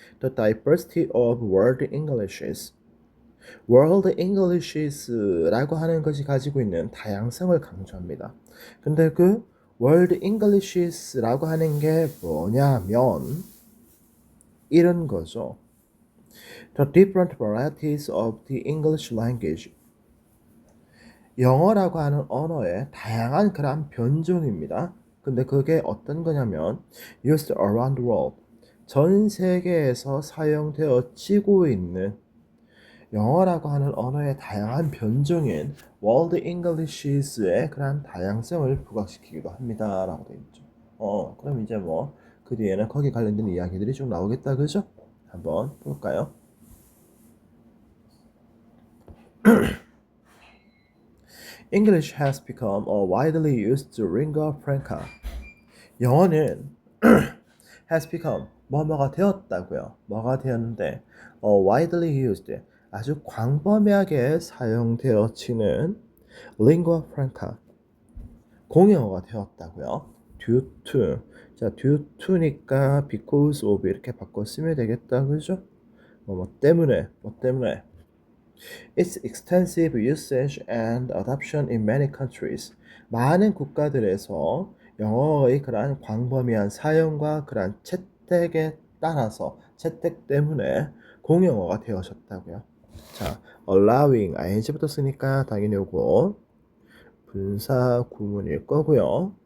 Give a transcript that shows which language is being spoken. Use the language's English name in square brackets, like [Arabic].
[English] The diversity of world Englishes. [Korean] World Englishes라고 하는 것이 가지고 있는 다양성을 강조합니다. 근데 그 World Englishes라고 하는 게 뭐냐면 이런 거죠. [English] The different varieties of the English language. [Korean] 영어라고 하는 언어의 다양한 그런 변종입니다. 근데 그게 어떤 거냐면 [English] used around the world. [Korean] 전 세계에서 사용되어지고 있는 영어라고 하는 언어의 다양한 변종인 World Englishes의 그런 다양성을 부각시키기도 합니다. 라고 되어 있죠. 그럼 이제 뭐 그 뒤에는 거기 관련된 이야기들이 좀 나오겠다. 그죠? 한번 볼까요? [English] English has become a widely used lingua franca. [Korean] 영어는 [English] has become [Korean] 뭐가 되었다고요. 뭐가 되었는데 [English] widely used, [Korean] 아주 광범위하게 사용되어지는 lingua franca, 공용어가 되었다고요. [English] due to, [Korean] 자 due to니까 [English] because of [Korean] 이렇게 바꿔 쓰면 되겠다. 그죠? 뭐 때문에 [English] Its extensive usage and adoption in many countries. [Korean] 많은 국가들에서 영어의 그러한 광범위한 사용과 그러한 채택에 따라서 채택 때문에 공용어가 되어졌다고요. 자, [English] allowing [Korean] ing부터 쓰니까 당연히 요거 분사 구문일 거고요.